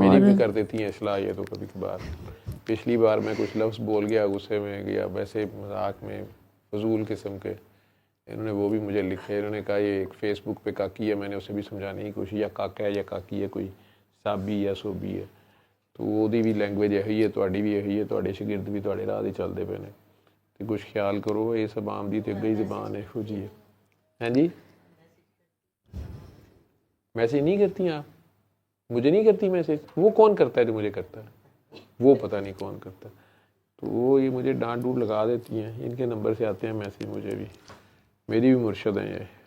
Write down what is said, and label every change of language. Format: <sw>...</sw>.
<hi>मेरी भी कर देती हैं इस्लाह ये तो कभी कभार। पिछली बार मैं कुछ लफ्ज़ बोल गया, गुस्से में गया, वैसे मजाक में फजूल किस्म के, इन्होंने वो भी मुझे लिखे। इन्होंने कहा ये एक फेसबुक पे काकी है, मैंने उसे भी समझाने की कोशिश, या काका है या काकी है, कोई साबी या सोबी है। तो</hi> <pa>ਉਹਦੀ</pa> <hi>भी लैंग्वेज यही है,</hi> <pa>ਤੁਹਾਡੀ</pa> <hi>भी यही है,</hi> <pa>ਤੁਹਾਡੇ ਸ਼ਾਗਿਰਦ भी ਤੁਹਾਡੇ ਰਾਹ 'ਤੇ ਚੱਲਦੇ ਪਏ ਨੇ। ਤੇ ਕੁਛ ਖਿਆਲ ਕਰੋ, ਇਹ ਸਭ ਆਮ ਦੀ ਤੇ ਅੱਗੇ ਹੀ ਜ਼ਬਾਨ ਇਹੋ ਜੀ है।</pa> <hi>हैं जी, मैसेज नहीं करती आप? मुझे नहीं करती मैसेज? वो कौन करता है जो मुझे करता है? वो पता नहीं कौन करता है। तो वो ये मुझे डांट डूट लगा देती हैं। इनके नंबर से आते हैं मैसेज मुझे भी, मेरी भी मुर्शद हैं ये।</hi>